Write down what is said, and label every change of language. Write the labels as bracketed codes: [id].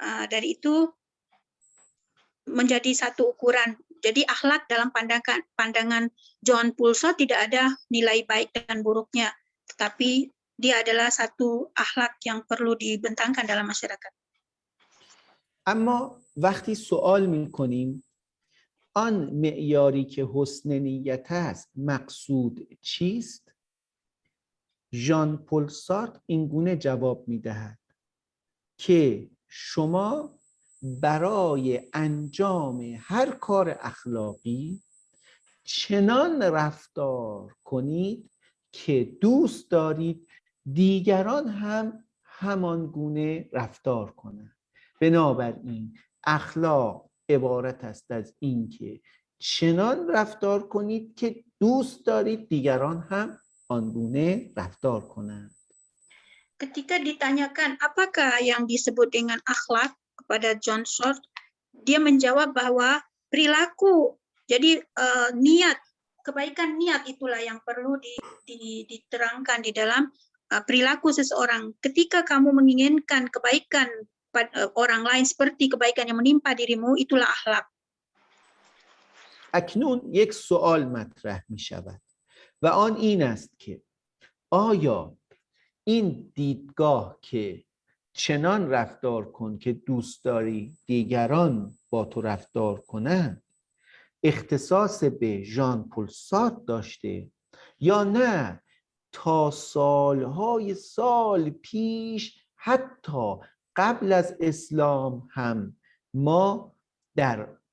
[id] Dari itu menjadi satu ukuran. Jadi akhlak dalam pandangan John Paul Sartre tidak ada nilai baik dan buruknya, tetapi dia adalah satu akhlak yang perlu dibentangkan dalam masyarakat. [fa] اما وقتی سوال می‌کنیم آن معیاری که حسن نیت است مقصود چیست؟ ژان پل سارتر این گونه جواب می‌دهد که شما برای انجام هر کار اخلاقی چنان رفتار کنید که دوست دارید دیگران هم همان گونه رفتار کنند. بنابراین اخلاق عبارت است از این که چنان رفتار کنید که دوست دارید دیگران هم آنگونه رفتار کنند. [id] Ketika ditanyakan apakah yang disebut dengan akhlak kepada John Sartre, dia menjawab bahwa perilaku, jadi niat, kebaikan niat itulah yang perlu diterangkan di dalam perilaku seseorang. Ketika kamu menginginkan kebaikan pada orang lain seperti kebaikan yang menimpa dirimu, itulah akhlak. [fa] اکنون یک سوال مطرح می شود و آن این است که آیا این دیدگاه که چنان رفتار کن که دوست داری دیگران با تو رفتار کنند اختصاص به ژان پل سارتر داشته یا نه تا سالهای سال پیش حتی قبل از اسلام هم ما در